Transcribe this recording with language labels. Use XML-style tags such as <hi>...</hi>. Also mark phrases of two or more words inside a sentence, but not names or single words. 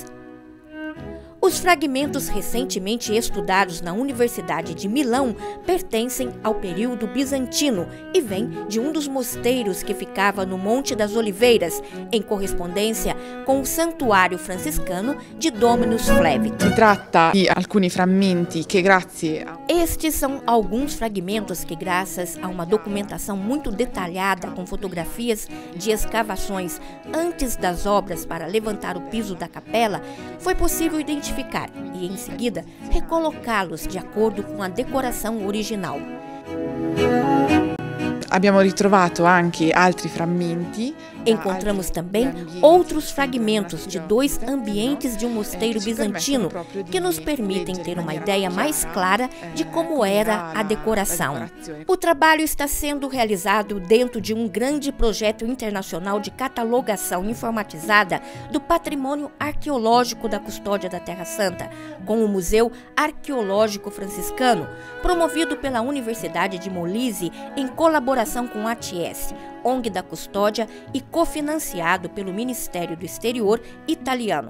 <pt>Os fragmentos recentemente estudados na Universidade de Milão pertencem ao período bizantino e vêm de um dos mosteiros que ficava no Monte das Oliveiras, em correspondência com o santuário franciscano de Dominus Flevit.</pt> <it>Si tratta di alcuni frammenti che grazie a...</it> <pt>Estes são alguns fragmentos que, graças a uma documentação muito detalhada com fotografias de escavações antes das obras para levantar o piso da capela, foi possível identificar e, em seguida, recolocá-los de acordo com a decoração original.</pt> <it>Abbiamo ritrovato anche altri frammenti.</it> <pt>Encontramos também outros fragmentos de dois ambientes de um mosteiro bizantino que nos permitem ter uma ideia mais clara de como era a decoração. O trabalho está sendo realizado dentro de um grande projeto internacional de catalogação informatizada do patrimônio arqueológico da Custódia da Terra Santa, com o Museu Arqueológico Franciscano, promovido pela Universidade de Molise em colaboração com a ATS, ONG da Custódia, e cofinanciado pelo Ministério do Exterior italiano.</pt>